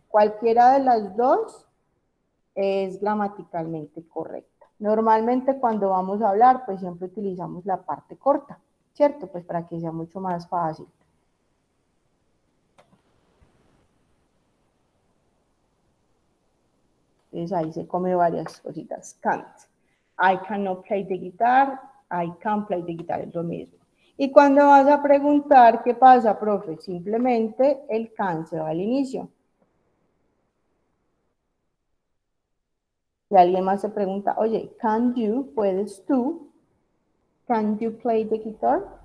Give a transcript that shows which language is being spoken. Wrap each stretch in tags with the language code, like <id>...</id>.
<es>Cualquiera de las dos es gramaticalmente correcta. Normalmente cuando vamos a hablar, pues siempre utilizamos la parte corta, ¿cierto? Pues para que sea mucho más fácil. Entonces ahí se come varias cositas.</es> <en>Can't. I cannot play the guitar. I can play the guitar.</en> <es>Es lo mismo. Y cuando vas a preguntar qué pasa, profe, simplemente el can se va al inicio. Y alguien más se pregunta, oye, can you, puedes tú,</es> <en>can you play the guitar?</en>